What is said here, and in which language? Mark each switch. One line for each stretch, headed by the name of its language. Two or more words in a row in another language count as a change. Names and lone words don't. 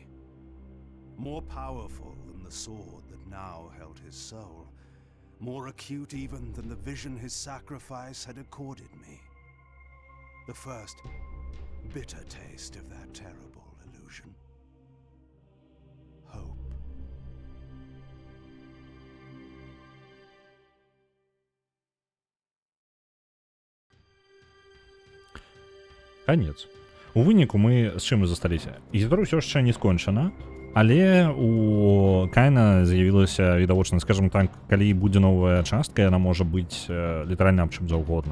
English: More powerful than the sword that now held his soul, more acute even than the vision his sacrifice had accorded me. The first bitter taste of that terrible illusion. Hope.
Belarusian: Канец. У выніку мы з чым засталіся? Гісторыя ўсё яшчэ не скончана, але у Кайна з'явілася відавочна,
Russian: скажем так,
Belarusian: калі будзе новая частка, яна можа быць літаральна аб чым заўгодна.